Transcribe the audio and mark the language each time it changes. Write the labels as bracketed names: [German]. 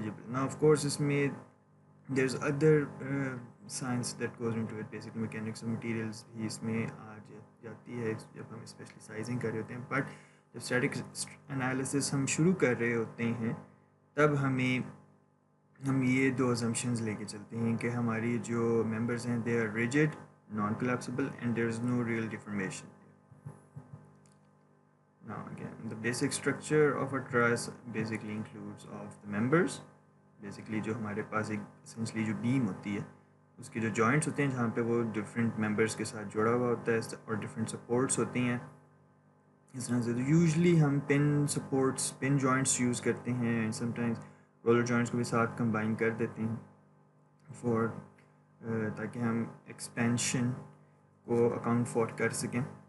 [English] Now of course اس میں there's other science that goes into it, basically mechanics of materials [Urdu] بھی اس میں آ جاتی ہے جب ہم اسپیشلائزنگ کر رہے ہوتے ہیں. بٹ جب اسٹیٹک انالیسس ہم شروع کر رہے ہوتے ہیں تب ہم یہ دو assumptions لے کے چلتے ہیں کہ ہماری جو ممبرز ہیں [English] they are rigid, non-collapsible and there is no real deformation. Now again, the basic structure of a truss basically includes of the members. [Urdu] Basically جو ہمارے پاس ایک essentially جو beam ہوتی ہے اس کے جو joints ہوتے ہیں جہاں پہ وہ different members کے ساتھ جڑا ہوا ہوتا ہے اور different supports ہوتی ہیں. اس طرح سے یوزلی ہم پن جوائنٹس یوز کرتے ہیں اینڈ sometimes رولر جوائنٹس کو بھی ساتھ کمبائن کر دیتے ہیں فور تاکہ ہم ایکسپینشن کو اکاؤنٹ فور کر سکیں.